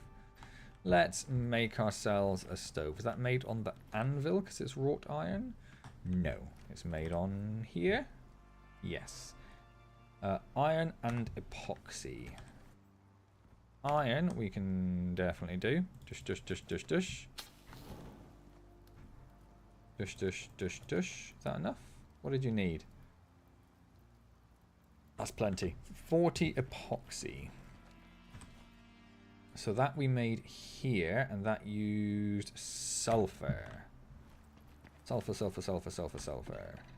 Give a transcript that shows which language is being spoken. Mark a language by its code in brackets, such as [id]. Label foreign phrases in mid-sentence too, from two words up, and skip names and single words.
[en] Let's make ourselves a stove. Is that made on the anvil because it's wrought iron? No. It's made on here? Yes. Iron and epoxy. Iron we can definitely do. Dush, dush, dush, dush, dush. Dush, dush, dush, dush. Is that enough? What did you need? That's plenty. 40 epoxy. So that we made here, and that used sulfur. Sulfur, sulfur, sulfur, sulfur, sulfur.